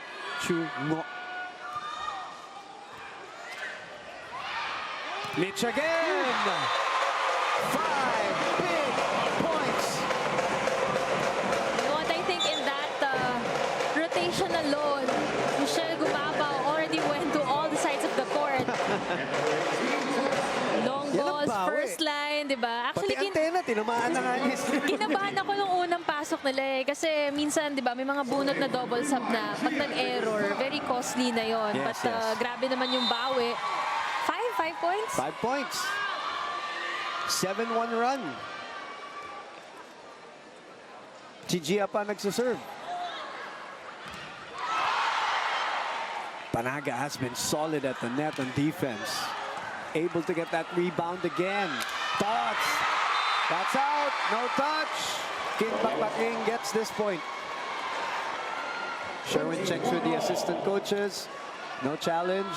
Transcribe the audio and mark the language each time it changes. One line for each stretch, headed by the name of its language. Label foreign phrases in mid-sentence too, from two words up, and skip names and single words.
English: Chung Hoc. Mitch again. 5 big points. You know what, I think in that rotation alone, Michelle Gumabaw already went to all the sides of the court. Long
Filipino: Yan ang
English: balls,
Filipino: bawi.
English: first line,
Filipino: di ba? Pati antena, tinamaan na nga niya. Kinabahan ako nung unang pasok nila eh. Kasi minsan, di ba, may mga bunot na
English: double sub
Filipino: na pag nag-error,
English: very costly
Filipino: na yon.
English: Yes, But yes.
Filipino: grabe naman yung bawi. 5 points?
English: 5 points. 7-1 run.
Filipino: Gia pa nagsaserve.
English: Panaga has been solid at the net on defense. Able to get that rebound again. Touch. That's out. No touch. Kinh Bac-Bac Ninh gets this point. Sherwin checks with the assistant coaches. No challenge.